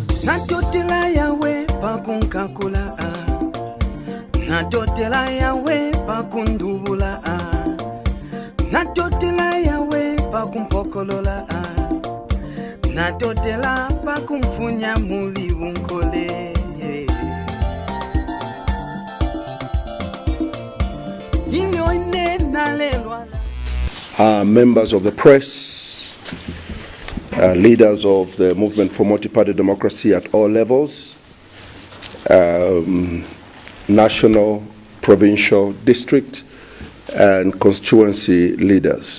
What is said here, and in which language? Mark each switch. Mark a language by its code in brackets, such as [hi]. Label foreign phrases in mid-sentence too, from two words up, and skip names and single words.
[bem] Natotela yawe pakunkakula Natotela yawe pakundubula Natotela yawe pakumpokolola Natotela pakumfunya muli unkole [en] Members of the press, leaders of the movement for multi-party democracy at all levels, national, provincial, district, and constituency leaders.